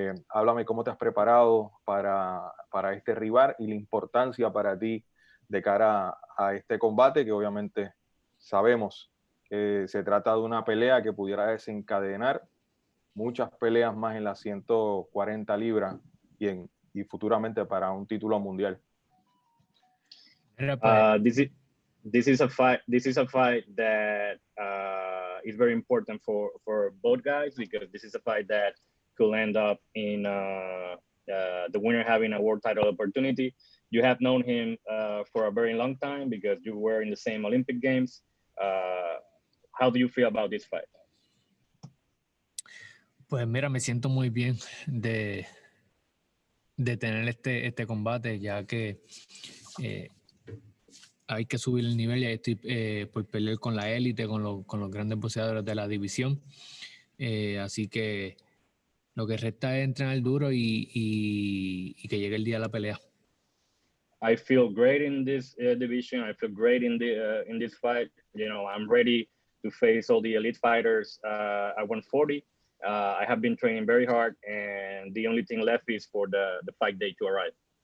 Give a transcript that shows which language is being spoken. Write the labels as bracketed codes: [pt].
[es] Háblame cómo te has preparado para este rival y la importancia para ti de cara a este combate, que obviamente sabemos que se trata de una pelea que pudiera desencadenar muchas peleas más en las 140 libras y futuramente para un título mundial. [en] This is a fight that is very important for both guys, because this is a fight that could end up in the winner having a world title opportunity. You have known him for a very long time because you were in the same Olympic Games. How do you feel about this fight? [es] Pues mira, me siento muy bien de tener este combate, ya que hay que subir el nivel. Ya estoy por pelear con la élite, con los grandes boxeadores de la división. Así que lo que resta es entrenar duro y que llegue el día de la pelea. [en] I feel great in this division. I feel great in this fight. You know, I'm ready to face all the elite fighters at 140. I have been training very hard, and the only thing left is for the fight day to arrive.